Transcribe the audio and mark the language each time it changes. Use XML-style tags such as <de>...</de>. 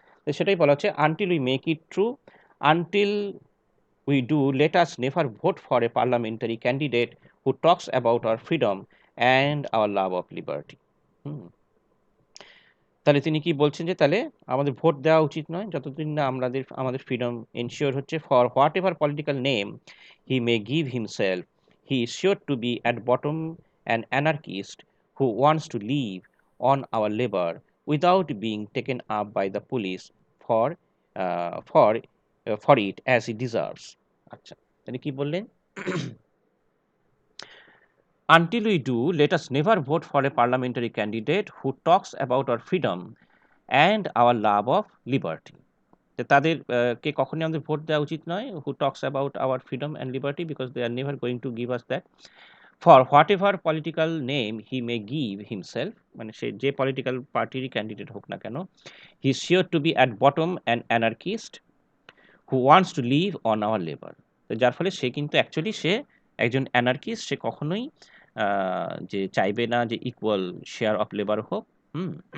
<bn>তো সেটাই বলা হচ্ছে,</bn> <en>Until we make it true, until we do, let us never vote for a parliamentary candidate who talks about our freedom and our love of liberty. হুম।</en> <bn>তাহলে তিনি কি বলছেন, যে তাহলে আমাদের ভোট দেওয়া উচিত নয় যতদিন না আমাদের ফ্রিডম এনশিওর হচ্ছে।</bn> <en>For whatever political name he may give himself, he is sure to be at bottom an anarchist who wants to live on our labour without being taken up by the police for for for it as he deserves.</en> <bn>আচ্ছা, তিনি কি বললেন?</bn> <en>Until we do, let us never vote for a parliamentary candidate who talks about our freedom and our love of liberty.</en> <bn>যে তাদের কে কখনোই আমাদের vote দেওয়া উচিত নয়,</bn> <en>who talks about our freedom and liberty, because they are never going to give us that. For whatever political name he may give himself,</en> <bn>মানে সে যে political পার্টিরই candidate হোক না কেন,</bn> <en>he is sure to be at bottom an anarchist who wants to live on our labor.</en> <bn>তো যার ফলে সে কিন্তু actually সে একজন অ্যানার্কিস্ট, সে কখনোই যে চাইবে না যে ইকুয়াল শেয়ার অফ লেবার হোক। হুম।</bn>